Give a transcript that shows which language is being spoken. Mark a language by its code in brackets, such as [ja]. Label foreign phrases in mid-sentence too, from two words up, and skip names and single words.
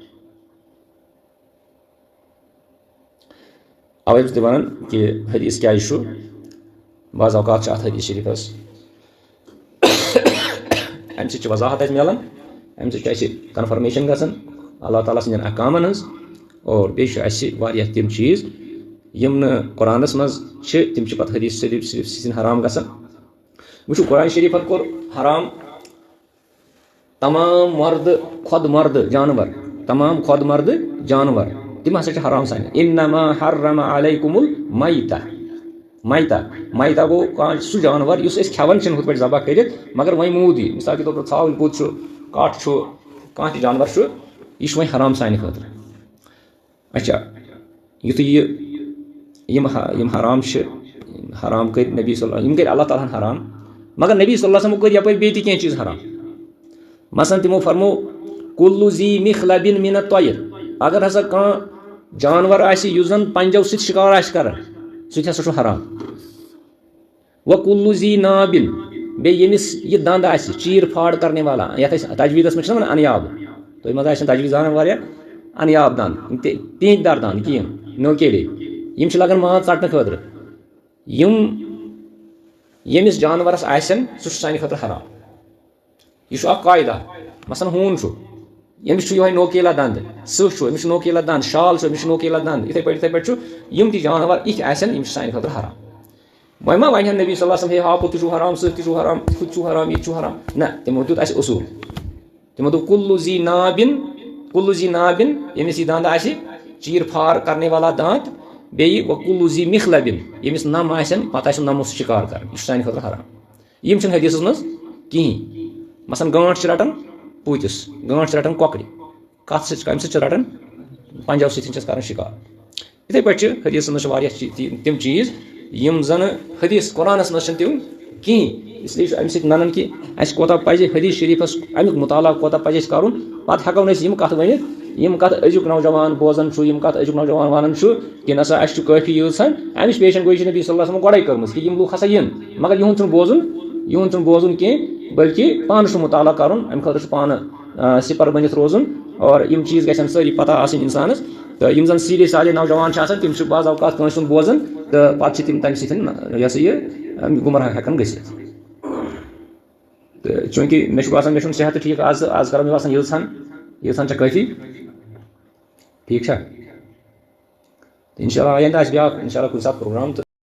[ks] اوے چھُس تۄہہِ وَنان کہِ حدیث کیازِ چھُ بعض اوقات چھِ اتھ حدیث شریٖفس امہِ سۭتۍ چھِ وضاحت اَسہِ مِلان امہِ سۭتۍ چھِ اَسہِ کنفرمیشن گژھان اللہ تعالیٰ سٕنٛدٮ۪ن احکامن ہٕنٛز اور بیٚیہِ چھِ اَسہِ واریاہ تِم چیٖز یِم نہٕ قرآنس منٛز چھِ تِم چھِ پتہٕ حدیث شریٖف سۭتۍ حرام گژھان وٕچھِو قرآن شریٖفن کوٚر حرام تمام خۄد مرد جانور تِم ہسا چھِ حرام سانہِ [ar] انما حرم علیکم المیتہ [ks] گوٚو کانٛہہ سُہ جانور یُس أسۍ کھٮ۪وان چھِنہٕ ہُتھ پٲٹھۍ ذبح کٔرِتھ مگر وۄنۍ موٗد یی [ur] مِثال کے طور پر [ks] ژھاوٕلۍ پوٚت چھُ کٹھ چھُ کانٛہہ تہِ جانور چھُ یہِ چھُ وۄنۍ حرام سانہِ خٲطرٕ اچھا یُتھُے یِم حرام چھِ حرام کٔرۍ نبی [ar] صلی اللہ [ks] یِم کٔرۍ اللہ تعالیٰ ہن حرام مگر نبی [ar] صلی اللہ علیہ وسلم [ks] کٔرۍ یپٲرۍ بیٚیہِ تہِ کینٛہہ چیٖز حرام مثلاً تِمو فرمو [ar] کُلُّ ذی مِخلَبٍ مِنَ الطَّیْرِ [ks] اگر ہسا کانٛہہ جانور آسہِ یُس زن پنجو سۭتۍ شِکار آسہِ کران سُہ تہِ ہسا چھُ حرام [ar] وَکُلُّ ذی نابٍ [ks] بیٚیہِ ییٚمِس یہِ دنٛد آسہِ [ur] چیٖر پھاڑ کرنے والا [ks] یتھ أسۍ تجویٖدس منٛز چھِنہ وَنان انیاب تُہۍ منٛز آسن تجویٖز زانان واریاہ انیاب دنٛد پیٖنٛتۍ دار دنٛد کِہیٖنۍ نوکیلے یِم چھِ لگان ماز ژٹنہٕ خٲطرٕ ییٚمِس جانورس آسن سُہ چھُ سانہِ خٲطرٕ حرام یہِ چھُ اکھ قاعدہ مثلاً ہوٗن چھُ یمس یہ نوکیلا دند سمس نوکیلا دند شال امس نوکیلا دند اتھے پہ یم تہ جانور اتھ آن سان خاطر حرام وۄنۍ ما ونہن نبی [ar] صلی اللہ علیہ وسلم [ks] ہے ہاپت تہ حرام سہ تہ حرام ہُہ تہ حرام یہ تہ حرام نہ تمو دیُت اسہِ اصوٗل تمو دوٚپ [ar] کُلُّ ذی نابن [ks] ییٚمِس یہِ دند آسہِ [ur] چیٖر پھار کرنے والا دانت [ks] بیٚیہِ [ar] وَکُلُّ ذی مِخلبن [ks] ییٚمِس نم آسن پتہٕ آسن نمو سۭتۍ شِکار کران یہِ چھُ سانہِ خٲطرٕ حرام یِم چھِنہٕ حدیثس منٛز کِہیٖنۍ مثلاً گانٛٹھ چھِ رٹان پوٗتِس گانٛٹھ چھِ رٹان کۄکرِ کتھ سۭتۍ کمہِ سۭتۍ چھِ رٹان پنجو سۭتۍ چھس کران شِکار یِتھے پٲٹھۍ چھِ حدیثس منٛز چھِ واریاہ تِم چیٖز یم زن حدیث قرآنس منٛز چھِنہٕ تِم کِہیٖنۍ [ur] اس لیے [ks] چھُ امہِ سۭتۍ ننان کہ اَسہِ کوتاہ پزِ حدیث شریٖفس امیُک مطالعہ کوتاہ پزِ اَسہِ کرُن پتہٕ ہٮ۪کو نہٕ أسۍ یِم کتھ ؤنِتھ یِم کتھ أزیُک نوجوان بوزان چھُ یِم کتھ أزیُک نوجوان ونان چھُ کہِ نسا اَسہِ چھُ کٲفی یۭژہن امِچ پیشن گویی چھِ نبی [ar] صلی اللہ علیہ وسلم [ks] گۄڈے کٔرمٕژ کہِ یِم لُکھ ہسا یِن مگر یِہُنٛد چھُنہٕ بوزُن کینٛہہ بلکہِ پانہٕ چھُ مطالعہ کرُن امہِ خٲطرٕ چھُ پانہٕ سِپر بٔنِتھ روزُن اور یِم چیٖز گژھن سٲری پتہ آسٕنۍ انسانس تہٕ یِم زن [ur] سیٖدھے سادے [ks] نوجوان چھِ آسان تِم چھِ بعض اوقات کٲنٛسہِ ہُنٛد بوزان تہٕ پتہٕ چھِ تِم تمہِ سۭتۍ یہِ ہسا یہِ گُمراہ ہٮ۪کان گٔژھِتھ تہٕ چوٗنٛکہِ مےٚ چھُ باسان مےٚ چھُنہٕ صحت ٹھیٖک آز کرو مےٚ باسان ییٖژہن چھےٚ کٲفی ٹھیٖک چھا [ar] اِنشاء اللہ [ks] آینٛدٕ آسہِ بیٛاکھ [ar] اِنشاء اللہ [ks] کُنہِ ساتہٕ پروگرام تہٕ